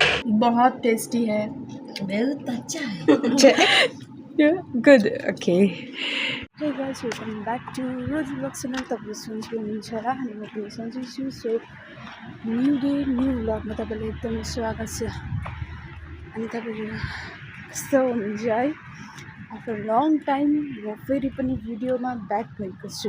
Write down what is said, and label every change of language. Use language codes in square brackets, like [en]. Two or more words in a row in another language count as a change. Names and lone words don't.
[hi] बहुत टेस्टी है, बहुत अच्छा है। [en] good okay. hey guys, welcome back to Roj vlog channel. [ne] तपाईँ सन्चै हुनुहुन्छ होला अनि म पनि सन्चै छु। सो [en] new day new [ne] ब्लगमा तपाईँलाई एकदमै स्वागत छ। अनि तपाईँहरू कस्तो हुनुहुन्छ है? [en] after long time [ne] म फेरि पनि भिडियोमा ब्याक भएको छु।